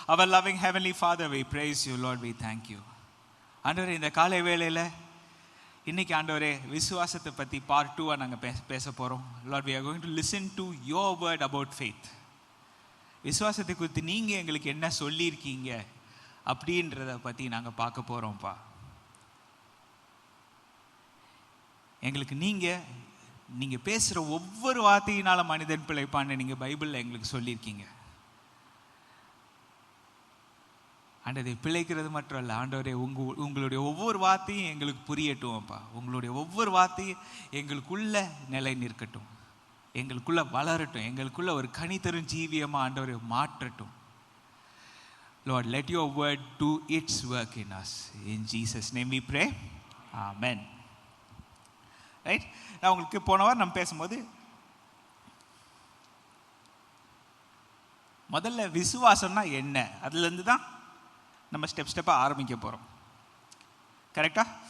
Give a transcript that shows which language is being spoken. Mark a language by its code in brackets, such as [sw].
[en] Our loving heavenly Father, we praise you Lord, we thank you. [ta] ஆண்டவரே, இந்த காலை வேளையில் இன்னைக்கு ஆண்டவரே விசுவாசத்தை பற்றி பார்ட் 2 நாங்கள் பேச போகிறோம். [en] Lord, we are going to listen to your word about faith. [ta] விசுவாசத்தை குறித்து நீங்கள் எங்களுக்கு என்ன சொல்லியிருக்கீங்க அப்படின்றத பற்றி நாங்கள் பார்க்க போகிறோம்ப்பா. எங்களுக்கு நீங்கள் பேசுகிற ஒவ்வொரு வார்த்தையினால மனிதன் பிழைப்பான்னு நீங்கள் பைபிளில் எங்களுக்கு சொல்லியிருக்கீங்க. ஆண்டவரே, பிழைக்கிறது மட்டும் இல்லை ஆண்டவரே, உங்களுடைய ஒவ்வொரு வார்த்தையும் எங்களுக்கு புரியட்டும்ப்பா. உங்களுடைய ஒவ்வொரு வார்த்தையும் எங்களுக்குள்ள நிலை நிற்கட்டும், எங்களுக்குள்ள வளரட்டும், எங்களுக்குள்ள ஒரு கனி தரும் ஜீவியமாக ஆண்டவரை மாற்றட்டும். [en] Lord, let your word do its work in us. In Jesus' name we pray. Amen. [ta] Right, நான் உங்களுக்கு போன வாரம் நம்ம பேசும்போது முதல்ல விசுவாசம்னா என்ன, அதுலேருந்து தான் நம்ம ஸ்டெப்பாக ஆரம்பிக்க போகிறோம். கரெக்டாக?